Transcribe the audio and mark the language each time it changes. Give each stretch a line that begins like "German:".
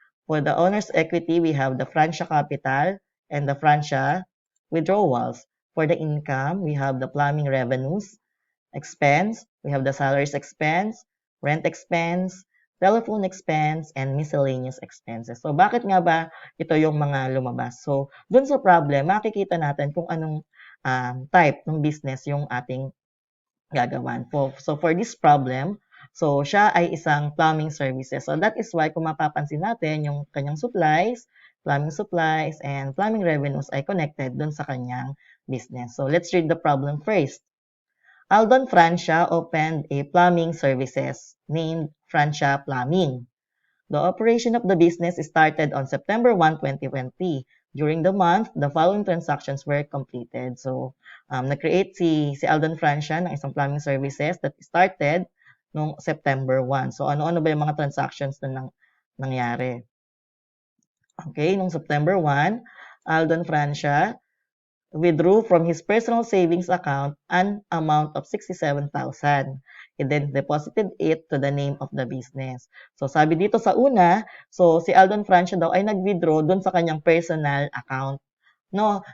English: For the owner's equity, we have the Francia capital and the Francia withdrawals. For the income, we have the plumbing revenues, expense, we have the salaries expense, rent expense, telephone expense, and miscellaneous expenses.
Filipino: So bakit nga ba ito yung mga lumabas? So dun sa problem, makikita natin kung anong type ng business yung ating gagawan.
English: So for this problem, so
Filipino: siya ay isang
English: plumbing services. So that is why
Filipino: kung mapapansin natin yung kanyang
English: plumbing supplies, and plumbing revenues ay connected dun sa kanyang business. So let's read the problem first. Aldon Francia opened a plumbing services named Francia Plumbing. The operation of the business started on September 1, 2020. During the month, the following transactions were completed. So,
Filipino: nag-create si Aldon Francia ng isang
English: plumbing services that started noong September 1.
Filipino: So, ano-ano ba yung mga transactions na nangyari?
English: Okay, noong September 1, Aldon Francia withdrew from his personal savings account an amount of 67,000. He then deposited it to the name of the business.
Filipino: So sabi dito sa una, so si Aldon Francia daw ay nag-withdraw doon sa kanyang personal account, no?